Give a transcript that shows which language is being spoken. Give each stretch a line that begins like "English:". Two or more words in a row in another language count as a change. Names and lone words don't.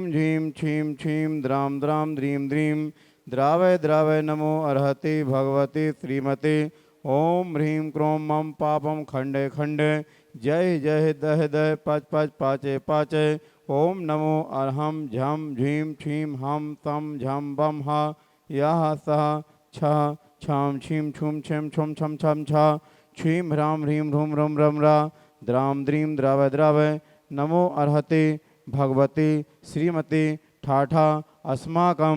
Sanskrit: झीम छीम छीम द्राम द्राम द्रीम द्रीम द्रावय द्रावय नमो अर्हति भगवती श्रीमते ओम ह्रीं क्रोम मम पापम खंडे खंडे जय जय दह दह पच पच पाचे पाचे ओम नमो अर्हम झम झीम छीम हम तम झम बम हा यह सह छ छाम छीम छुम छम छुम छम छम छा छीम ह्राम ह्रीं ह्रूम रम रम रा द्राम द्रीम द्रावय द्रावय नमो अर्हते भगवते श्रीमते ठाठा अस्माकम।